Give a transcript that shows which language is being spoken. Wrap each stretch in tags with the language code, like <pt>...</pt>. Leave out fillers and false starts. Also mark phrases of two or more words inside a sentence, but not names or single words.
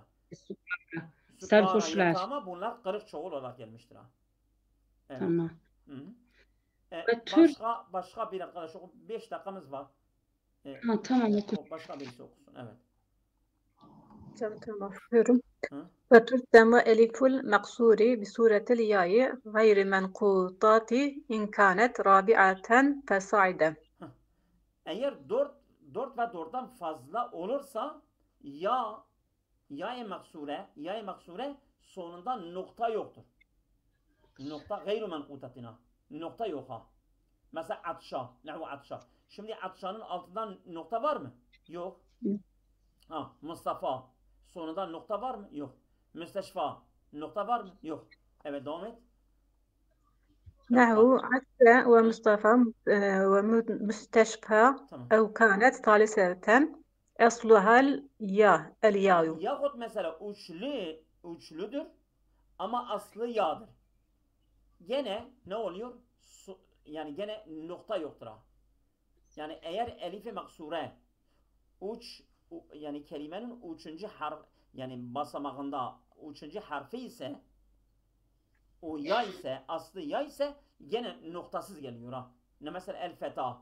<tr>Sarhoşlar. Yetama bunlar kırık çoğul olarak gelmiştir Evet. Tamam. Başka bir arkadaş 5 dakikamız var. Tamam. Başka birisi okusun. Evet. Tamam. Okuyorum.</tr> <ar>وترسم ألف المقصور بصورة الياء غير منقوطات إن كانت رابعة فصاعدا.</ar> <tr>Eğer 4 ve 4'ten fazla olursa ya-i maksure sonunda nokta yoktur. Nokta</tr> <ar>غير منقوطات.</ar> <tr>Nokta yok Mesela atşa.</tr> <ar>نحو عسى.</ar> <tr>Şimdi atşanın altından nokta var mı? Yok. Mustafa. Sonunda nokta var mı? Yok. Müsteşfa. Nokta var mı? Yok. Evet devam et.</tr> <ar>نحو عسى ومصطفى ومستشفى أو كانت ثالثة أصلها الياء.</ar> <tr>Yahut mesela uçludur ama aslı yağdır. Gene ne oluyor? Yani gene nokta yoktur Yani eğer elifi maksure yani kelimenin üçüncü harf yani basamağında üçüncü harfi ise o ya ise aslı ya ise gene noktasız geliyor Ne mesela el feta.</tr>